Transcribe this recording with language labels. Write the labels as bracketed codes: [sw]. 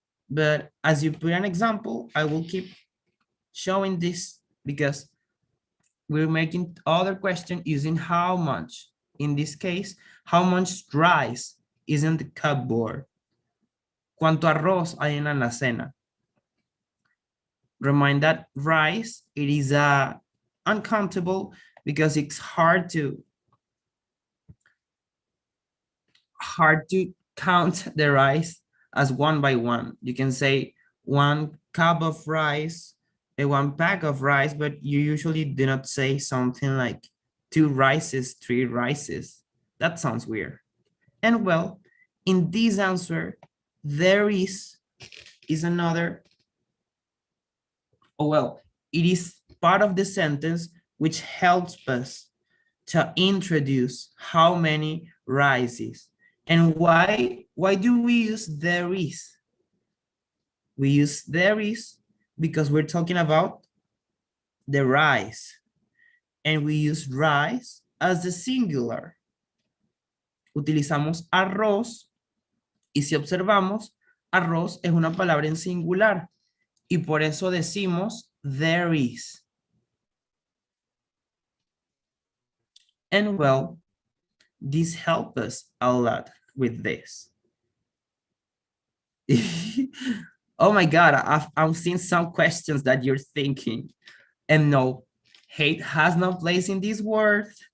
[en] But as you put an example, I will keep showing this because we're making other question using how much. In this case, how much rice is in the cupboard? [es] ¿Cuánto arroz hay en la alacena? [en] Remind that rice, it is uncountable because it's hard to count the rice as one by one. You can say 1 cup of rice, 1 pack of rice, but you usually do not say something like 2 rices, 3 rices. That sounds weird. And well, in this answer, there is another, oh well, it is part of the sentence which helps us to introduce how many rices. And why do we use there is? We use there is because we're talking about the rice. And we use rice as the singular. [es] Utilizamos arroz y si observamos, arroz es una palabra en singular y por eso decimos [en] there is. And well, this helps us a lot with this. Oh my God, I'm seeing some questions that you're thinking. And no, hate has no place in this word.